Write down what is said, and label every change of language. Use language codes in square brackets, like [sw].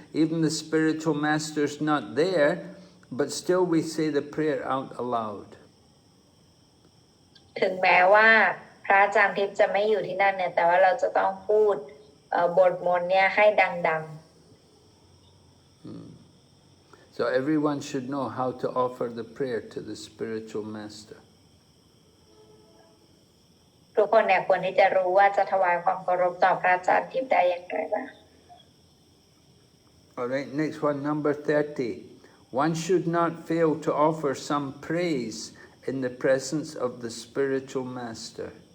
[en] Even the spiritual master's not there, but still we say the prayer out aloud. [th] ถึงแม้ว่าพระอาจารย์ทิพย์จะไม่อยู่ที่นั่นเนี่ยแต่ว่าเราจะต้องพูดบทมนต์เนี่ยให้ดังๆ [en] So everyone should know how to offer the prayer to the spiritual master. [th] ทุกคนเนี่ยควรที่จะรู้ว่าจะถวายความเคารพต่อพระอาจารย์ทิพย์ได้อย่างไรบ้าง [en] All right, next one, number 30. One should not fail to offer some praise in the presence of the spiritual master.